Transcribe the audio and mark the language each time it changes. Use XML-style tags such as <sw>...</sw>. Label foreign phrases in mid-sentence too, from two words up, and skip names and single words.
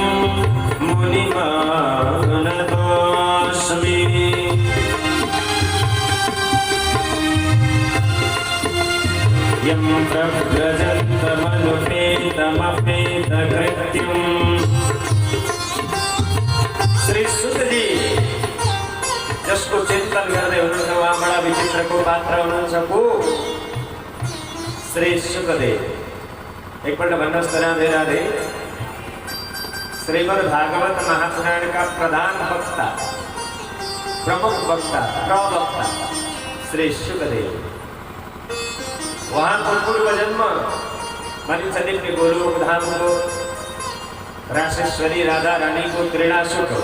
<sa>मुनिमानतोऽस्मि यं प्रव्रजन्तमनुपेतमपेतकृत्यम्।</sa> <ne>श्री सुत जी जसको चिंतन गर्दै हुनुहुन्छ उहाँ बडा विचित्रको पात्र हुनुहुन्छ को श्री सुखदेव। एकपल्ट भन्नुहोस् त राधे राधे। श्रीमद् भागवत महापुराण का प्रधान वक्ता, प्रमुख वक्ता, प्रवक्ता श्री सुखदेव। उहाँको पूर्व जन्म भनिन्छ निम्न गोलोकधामको रासेश्वरी राधा रानीको क्रीडासुख हो।</ne>